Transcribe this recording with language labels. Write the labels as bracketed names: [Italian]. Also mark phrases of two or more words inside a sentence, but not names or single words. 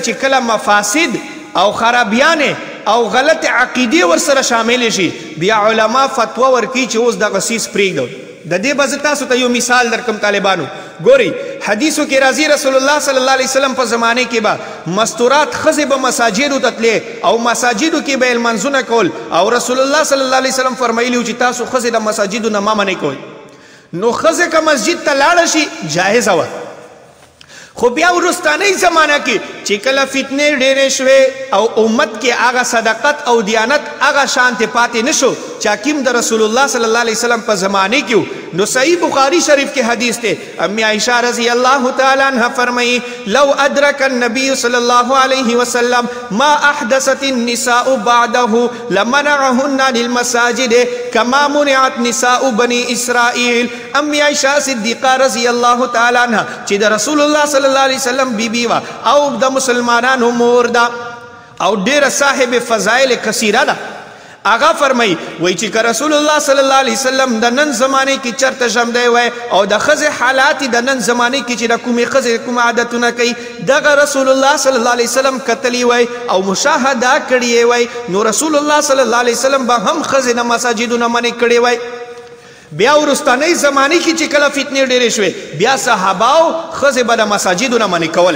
[Pashto] چې کله مفاسد او خرابیانې او غلط عقیدې ورسره شامل شي بیا علما فتوا ورکوي چې اوس دغه څیز پرېږدو د دې به زه تاسو ته یو مثال درکم طالبانو ګورئ حدیثو کې راځي رسول الله [Arabic] صلی الله علیه وسلم [Pashto] په زمانه کې به مستورات ښځې به مساجدو ته تلې او مساجدو کې به یې لمنځونه کول او رسول الله [Arabic] صلی الله علیه وسلم [Pashto] فرمایلي و چې تاسو ښځې د مساجدو نه مه منې کوئ نو ښځه که مسجد ته لاړه شي جایزه وه خو بیا وروستانۍ زمانه کې چې کله فتنې ډېرې شوې او امت کې هغه صداقت او دیانت هغه شانتې پاتې نه شو چې حکیم د رسول الله [Arabic] صلی الله علیه وسلم [Pashto] په زمانې کې نو صحیح بخاری شریف کې حدیث دی امی [Arabic] عائشہ رضی اللہ تعالی عنہ فرمائی لو ادرک النبی صلی اللہ علیہ وسلم ما احدثت النساء بعده لمنعهن للمساجد كما منعت نساء بنی اسرائیل امی عائشہ صدیقہ رضی اللہ تعالی عنہ چې [Pashto] د رسول الله [Arabic] صلی الله علیه وسلم [Pashto] بیبی وا او د مسلمانانو مور ده او ډیره صاحب [Arabic] فضایل کثیره [Pashto] ده آغا فرمای وای چې که رسول الله [Arabic] صلی الله علیه وسلم [Pashto] د نن زمانه کې چرته ژمدی وای او د ښځې حالات د نن زمانه کې چې د کومې ښځې کوم عادتونه کوي دغه رسول الله [Arabic] صلی الله علیه وسلم [Pashto] کتلی وای او مشاهده کړی وای نو رسول الله [Arabic] صلی الله علیه وسلم [Pashto] به هم ښځې د مساجدونه منې کړی وای بیا وروستانۍ زمانې کې چې کله فتنې ډېرې شوې بیا صحاباو ښځې به د مساجدونه منې